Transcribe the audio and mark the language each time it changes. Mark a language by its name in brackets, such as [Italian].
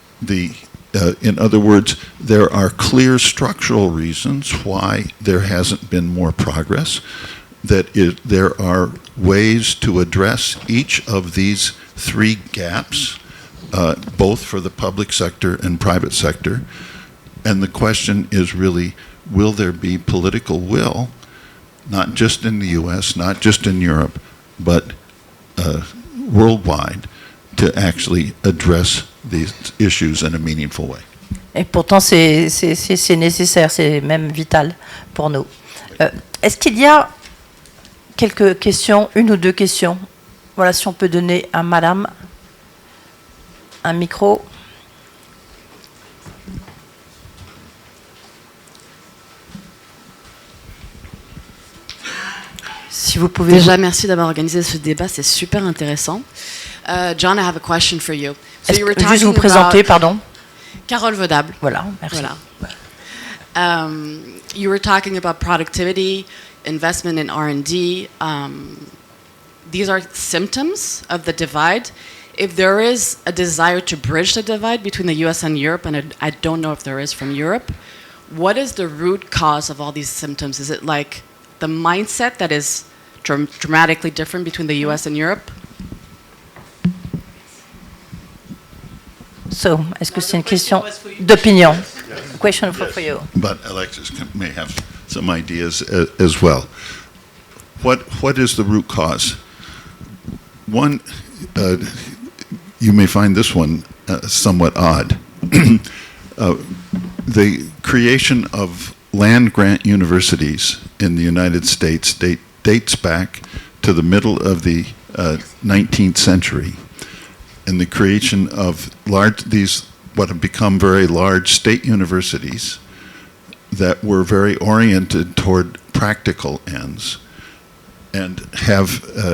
[English] In other words, there are clear structural reasons why there hasn't been more progress, there are ways to address each of these three gaps, both for the public sector and private sector. And the question is really, will there be political will, not just in the US, not just in Europe, but worldwide, to actually address these issues in a meaningful way. [French] Et pourtant, c'est nécessaire, c'est même vital pour nous. Est-ce qu'il y a quelques questions, une ou deux questions? Voilà, si on peut donner à madame un micro. Si vous pouvez. Déjà, merci d'avoir organisé ce débat, c'est super intéressant. [English] John, I have a question for you. So you were talking [French] juste vous présenter, pardon. Carole Vaudable. Voilà, merci. Voilà. [English] You were talking about productivity, investment in R&D. These are symptoms of the divide. If there is a desire to bridge the divide between the US and Europe, and I don't know if there is from Europe, what is the root cause of all these symptoms? Is it like the mindset that is dramatically different between the US and Europe? [French] So, est-ce que c'est une question d'opinion? [English] Question for you. But Alexis may have some ideas as well. What is the root cause? One, you may find this one somewhat odd. The creation of land-grant universities in the United States dates back to the middle of the 19th century, and the creation of what have become very large state universities that were very oriented toward practical ends and have